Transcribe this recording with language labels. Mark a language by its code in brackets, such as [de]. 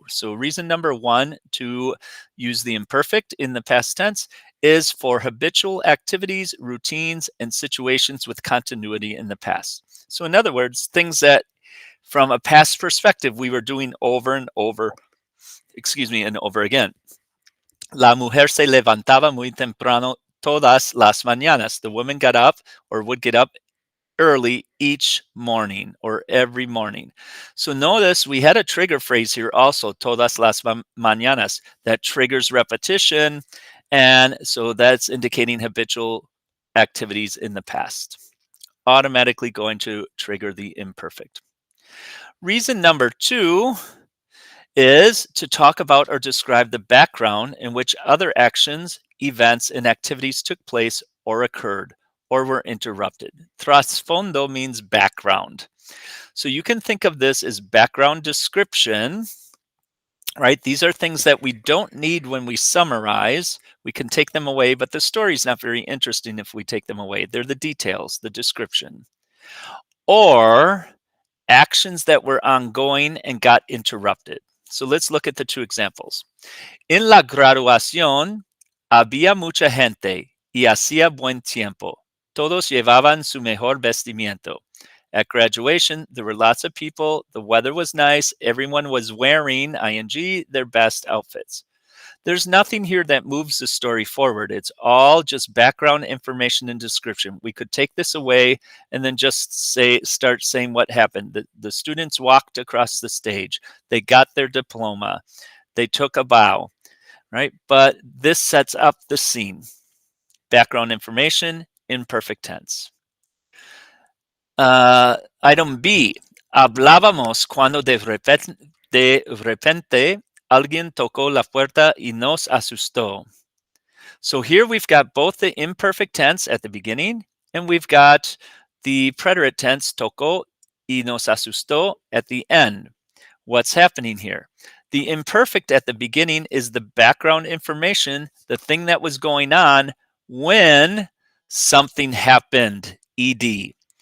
[en] So reason number 1 to use the imperfect in the past tense is for habitual activities, routines, and situations with continuity in the past. So in other words, things that from a past perspective we were doing over and over, and over again. [es] La mujer se levantaba muy temprano todas las mañanas. [en] The woman got up or would get up early each morning or every morning. So notice we had a trigger phrase here also, [es] todas las mañanas, [en] that triggers repetition. And so that's indicating habitual activities in the past. Automatically going to trigger the imperfect. Reason number 2 is to talk about or describe the background in which other actions, events, and activities took place or occurred or were interrupted. Trasfondo means background. So you can think of this as background description, right? These are things that we don't need when we summarize. We can take them away, but the story's not very interesting if we take them away. They're the details, the description. Or actions that were ongoing and got interrupted. So let's look at the two examples. [es] En la graduación había mucha gente y hacía buen tiempo. Todos llevaban su mejor vestimiento. [en] At graduation, there were lots of people. The weather was nice. Everyone was wearing, ing, their best outfits. There's nothing here that moves the story forward. It's all just background information and description. We could take this away and then just start saying what happened. The students walked across the stage. They got their diploma. They took a bow, right? But this sets up the scene. Background information, imperfect tense. Item B. [es] Hablábamos cuando de repente alguien tocó la puerta y nos asustó. [en] So here we've got both the imperfect tense at the beginning and we've got the preterite tense [es] tocó y nos asustó [en] at the end. What's happening here? The imperfect at the beginning is the background information, the thing that was going on when something happened, ed.